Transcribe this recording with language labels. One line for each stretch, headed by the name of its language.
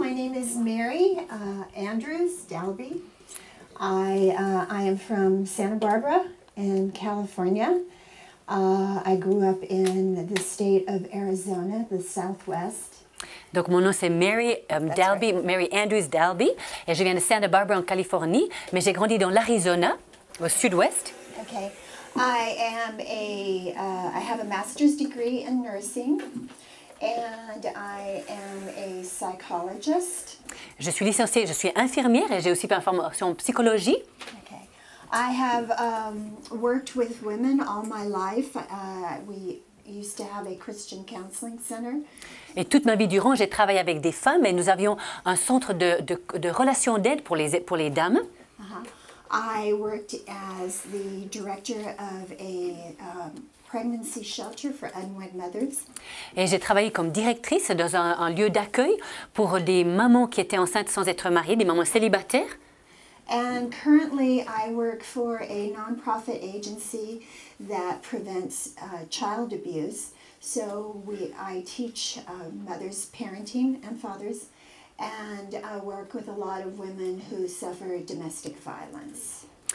English: My name is Mary Andrews Dalbey. I am from Santa Barbara in California. I grew up in the state of Arizona, the Southwest.
French: Donc, mon nom, c'est Mary Dalbey,
English: right.
French: Mary Andrews Dalbey, et je viens de Santa Barbara, en Californie, mais j'ai grandi dans l'Arizona, au sud-ouest.
English: Okay. I have a master's degree in nursing, and I am a psychologist.
French: Je suis licenciée, je suis infirmière et j'ai aussi fait une formation en psychologie.
English: Okay. I have worked with women all my life. We used to have a Christian counseling center.
French: Et toute ma vie durant, j'ai travaillé avec des femmes et nous avions un centre de relations d'aide pour les dames.
English: I worked as the director of a pregnancy shelter for unwed mothers.
French: Et j'ai travaillé comme directrice dans un lieu d'accueil pour des mamans qui étaient enceintes sans être mariées, des mamans célibataires.
English: And currently I work for a nonprofit agency that prevents child abuse. So I teach mothers parenting and fathers, and I work with a lot of women who suffer domestic violence.